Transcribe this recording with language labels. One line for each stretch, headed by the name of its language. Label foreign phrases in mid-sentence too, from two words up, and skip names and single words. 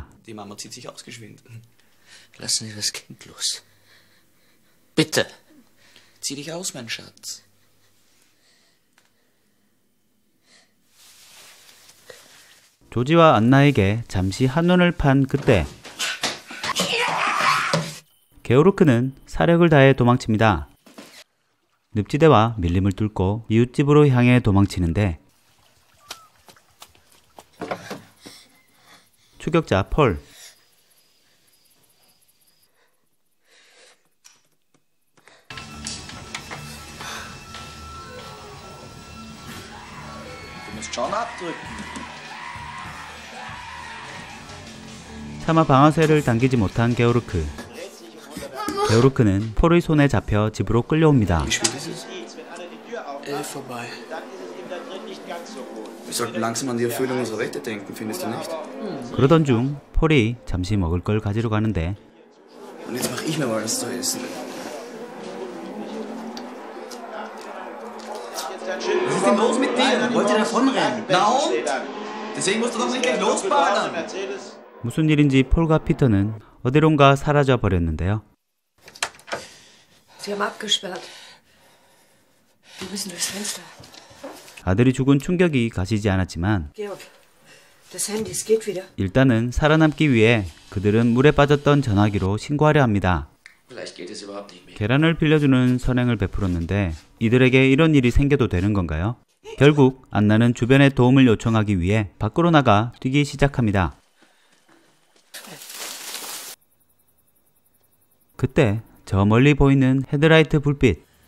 German: Die Mama zieht sich aus, geschwind. Lassen Sie das Kind los. Bitte. Zieh dich aus, mein Schatz.
Korean: 조지와 안나에게 잠시 한눈을 판 그때 게오르크는 사력을 다해 도망칩니다. 늪지대와 밀림을 뚫고 이웃집으로 향해 도망치는데 추격자 폴.
German: Du musst schon abdrücken.
Korean: 차마 방아쇠를 당기지 못한 게오르크. 게오르크는 폴의 손에 잡혀 집으로 끌려옵니다.
German: Wie spät ist es? 11 vorbei. Wir sollten langsam an die Erfüllung unserer Wette denken, findest du nicht?
Korean: 그러던 중 폴이 잠시 먹을 걸 가지러 가는데
German: Und jetzt mach ich mir mal was zu essen. Was ist denn los mit dir? Wollt ihr davonrennen? Na und? Deswegen musst du doch nicht gleich losballern.
Korean: 무슨 일인지 폴과 피터는 어디론가 사라져 버렸는데요.
German: Sie haben abgesperrt. Wir müssen durchs Fenster.
Korean: 아들이 죽은 충격이 가시지 않았지만
German: Georg, das Handy, es geht wieder.
Korean: 일단은 살아남기 위해 그들은 물에 빠졌던 전화기로 신고하려 합니다.
German: Vielleicht geht es überhaupt nicht mehr.
Korean: 계란을 빌려주는 선행을 베풀었는데 이들에게 이런 일이 생겨도 되는 건가요? 결국 안나는 주변의 도움을 요청하기 위해 밖으로 나가 뛰기 시작합니다. 그때 저 멀리 보이는 헤드라이트 불빛.